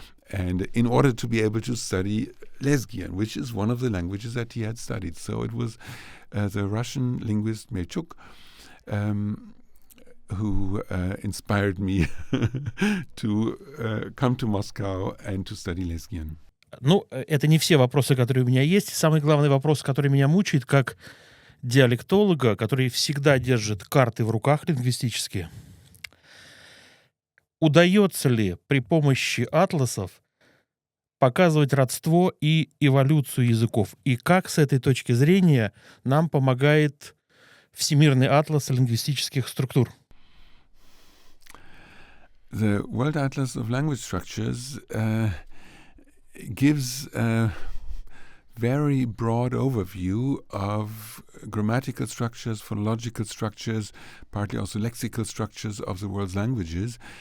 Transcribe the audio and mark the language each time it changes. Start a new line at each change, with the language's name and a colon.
English: And in order to be able to study Lesgian, which is one of the languages that he had studied. So it was the Russian linguist Melchuk who inspired me to come to Moscow and to study Lesgian.
Russian: Ну, это не все вопросы, которые у меня есть. Самый главный вопрос, который меня мучает, как диалектолога, который всегда держит карты в руках лингвистические. Удается ли при помощи атласов показывать родство и эволюцию языков? И как с этой точки зрения нам помогает Всемирный атлас лингвистических структур?
English: The World Atlas of Language Structures gives a very broad overview of grammatical structures, phonological structures, partly also lexical structures of the world's languages.